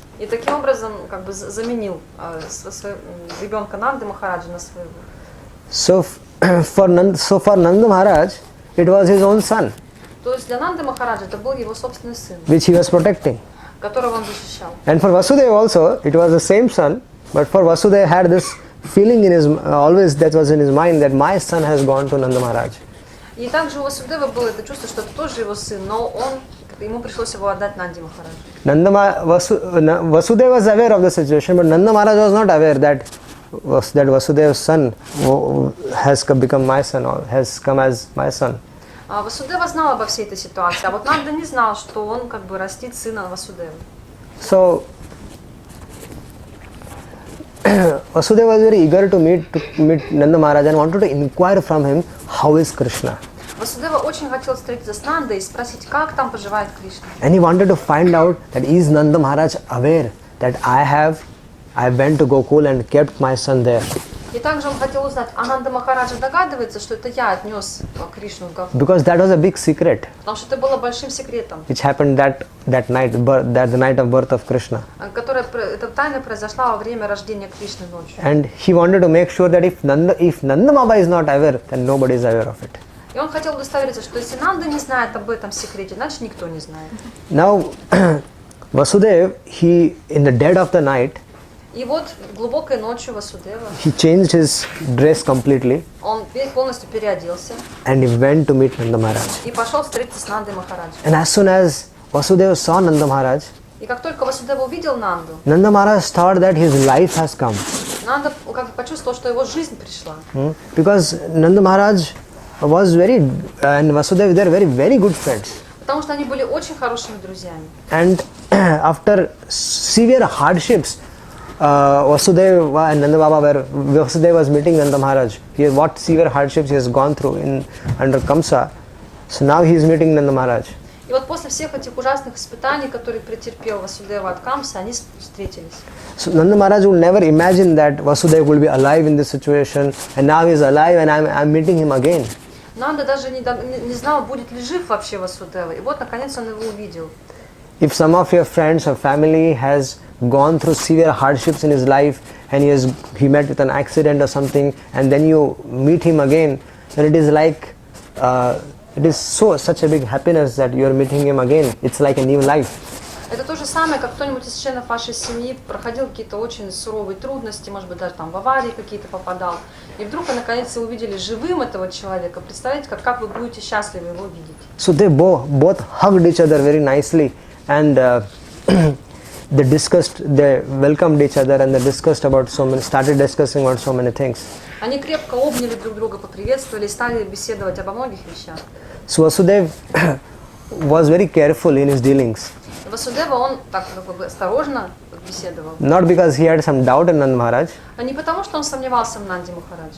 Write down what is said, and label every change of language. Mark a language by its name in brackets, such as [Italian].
[Russian] И таким образом как бы заменил ребенка Нанды Махараджа на своего. [English] So for Nanda Maharaj, it was his own son, [Russian] То есть для Нанды Махараджа это был его собственный сын, [English] which he was protecting. [Russian] которого он защищал. [English] And for Vasudeva also, it was the same son, but for Vasudeva had this feeling in his always that was in his mind that my son has gone to Nanda Maharaj. [Russian] И также у Васудева было это чувство, что это тоже его сын, но ему пришлось его отдать Нанде Махараджу. [English] Vasudeva was aware of the situation, but Nanda Maharaj was not aware that Vasudeva's son has become my son or has come as my son. [Russian] Васудева знал обо всей этой ситуации, а вот Нанда не знал, что он как бы растит сына Васудевы. [English] So Vasudeva was very eager to meet Nanda Maharaj and wanted to inquire from him how is Krishna. [Russian] Васудева очень хотел встретиться с Нандой и спросить, как там поживает Кришна. [English] And he wanted to find out that is Nanda Maharaj aware that I went to Gokul and kept my son there. [Russian] И также он хотел узнать, а Нанда Махараджа догадывается, что это я отнес Кришну в Гакулу. [English] Because that was a big secret. [Russian] Потому что это было большим секретом. [English] Which happened that night, the night of birth of Krishna. [Russian] Эта тайна произошла во время рождения Кришны ночью. [English] And he wanted to make sure that if Nanda Baba is not aware, then nobody is aware of it. [Russian] И он хотел удостовериться, что если Нанда не знает об этом секрете, значит никто не знает. [English] Now, Vasudeva, in the dead of the night, [Russian] И вот глубокой ночью Васудева, [English] he changed his dress completely [Russian] он полностью переоделся [English] and he went to meet Nanda Maharaj. [Russian] и пошел встретиться с Нандой Махараджем. [English] And as soon as Vasudeva saw Nanda Maharaj, [Russian] И как только Васудева увидел Нанду, [English] Nanda Maharaj thought that his life has come. [Russian] Нанда как бы почувствовал, что его жизнь пришла. [English] Because Nanda Maharaj was and Vasudeva, they are very, very good friends. [Russian] Потому что они были очень хорошими друзьями. [English] And after severe hardships, Vasudeva and Nanda Baba were, Vasudeva was meeting Nanda Maharaj. What severe hardships he has gone through under Kamsa. So now he is meeting Nanda Maharaj. [Russian] И вот после всех этих ужасных испытаний, которые претерпел Васудева от Камсы, они встретились. [English] So Nanda Maharaj would never imagine that Vasudeva will be alive in this situation, and now he is alive and I'm meeting him again. [Russian] Нанда даже не знал, будет ли жив вообще Васудева. И вот наконец он его увидел. [English] If some of your friends or family has gone through severe hardships in his life and he met with an accident or something, and then you meet him again, then it is like it is such a big happiness that you are meeting him again. It's like a new life. [Russian] Это то же самое, как кто-нибудь из членов вашей семьи проходил какие-то очень суровые трудности, может быть, даже там в аварии какие-то попадал. И вдруг вы наконец увидели живым этого человека. Представляете, как вы будете счастливы его видеть. [English] So they both hugged each other very nicely, and they welcomed each other, and they started discussing about so many things. [Russian] Они крепко обняли друг друга, поприветствовали и стали беседовать обо многих вещах. [English] So Vasudeva was very careful in his dealings. [Russian] Васудева, он так как бы осторожно беседовал. [English] Not because he had some doubt in Nanda Maharaj, [Russian] А не потому, что он сомневался в Нанде Махарадже,